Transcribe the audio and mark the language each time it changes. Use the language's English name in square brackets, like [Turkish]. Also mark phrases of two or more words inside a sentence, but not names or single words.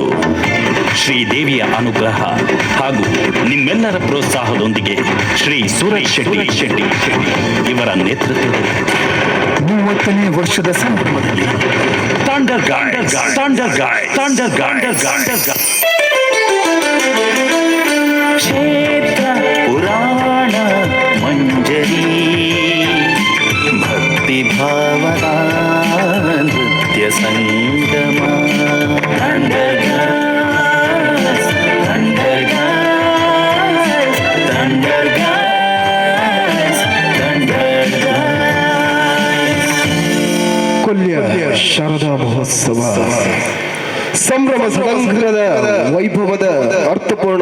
[Kannada] ಶ್ರೀದೇವಿಯ ಅನುಗ್ರಹ ಹಾಗೂ ನಿಮ್ಮೆಲ್ಲರ ಪ್ರೋತ್ಸಾಹದೊಂದಿಗೆ ಶ್ರೀ ಸುರೇಶ್ ಶೆಟ್ಟಿ ಇವರ ನೇತೃತ್ವದಲ್ಲಿ 30ನೇ ವರ್ಷದ ಸಂಭ್ರಮದಲ್ಲಿ ಕ್ಷೇತ್ರ ಪುರಾಣ ಮಂಜರಿ ಭಕ್ತಿ ಭಾವದ ನೃತ್ಯ ಸಂಗಮ. ಕೊಲ್ಯ ಶಾರದಾ ಮಹೋತ್ಸವ ಸಂಭ್ರಮ ಸಡಂಗರದ ವೈಭವದ ಅರ್ಥಪೂರ್ಣ